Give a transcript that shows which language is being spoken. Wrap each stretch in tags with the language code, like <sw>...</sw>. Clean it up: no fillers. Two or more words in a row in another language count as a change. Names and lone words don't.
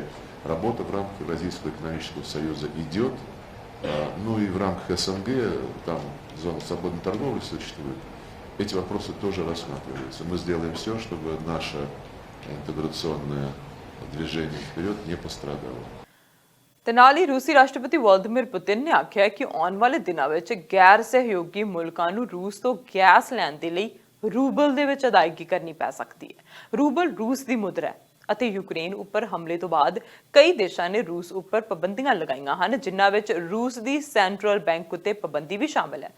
<ru>Работа в рамках Евразийского экономического союза идет. Ну и в рамках СНГ, там зона свободной торговли существует, эти вопросы тоже рассматриваются. Мы сделаем все, чтобы наше интеграционное движение вперед не пострадало.</ru> <pa>ਤੇ ਨਾਲ ਹੀ ਰੂਸੀ ਰਾਸ਼ਟਰਪਤੀ ਵਲਾਦੀਮੀਰ ਪੁਤਿਨ ਨੇ ਆਖਿਆ ਕਿ ਆਉਣ ਵਾਲੇ ਦਿਨਾਂ ਵਿੱਚ ਗੈਰ ਸਹਿਯੋਗੀ ਮੁਲਕਾਂ ਨੂੰ ਰੂਸ ਤੋਂ ਗੈਸ ਲੈਣ ਦੇ ਲਈ ਰੂਬਲ ਦੇ ਵਿੱਚ ਅਦਾਇਗੀ ਕਰਨੀ ਪੈ ਸਕਦੀ ਹੈ। ਰੂਬਲ ਰੂਸ ਦੀ ਮੁਦਰਾ ਹੈ ਅਤੇ ਯੂਕਰੇਨ ਉੱਪਰ ਹਮਲੇ ਤੋਂ ਬਾਅਦ ਕਈ ਦੇਸ਼ਾਂ ਨੇ ਰੂਸ ਉੱਪਰ ਪਾਬੰਦੀਆਂ ਲਗਾਈਆਂ ਹਨ, ਜਿਨ੍ਹਾਂ ਵਿੱਚ ਰੂਸ ਦੀ ਸੈਂਟਰਲ ਬੈਂਕ ਉੱਤੇ ਪਾਬੰਦੀ ਵੀ ਸ਼ਾਮਲ ਹੈ।</pa>